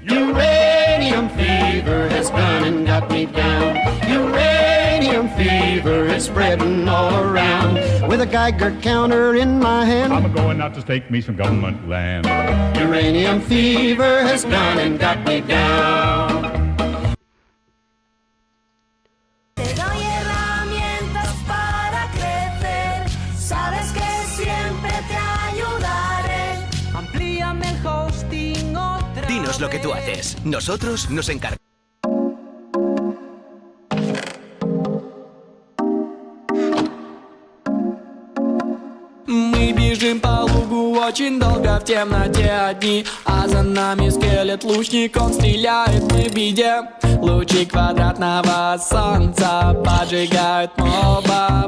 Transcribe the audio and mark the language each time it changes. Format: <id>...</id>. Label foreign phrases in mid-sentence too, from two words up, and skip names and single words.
<en>Uranium fever has gone and got me down. Uranium fever is spreading all around. With a Geiger counter in my hand, I'm going out to stake me some government land. uranium fever has gone and got me down.</en> <es>Te doy herramientas para crecer. Sabes que siempre te ayudaré. Amplíame el hosting otra Dinos lo que tú haces. Nosotros nos encargamos.</es> <ru>Мы бежим по лугу очень долго в темноте одни, а за нами скелет лучник, он стреляет не в беде. Лучи квадратного солнца поджигают моба.</ru>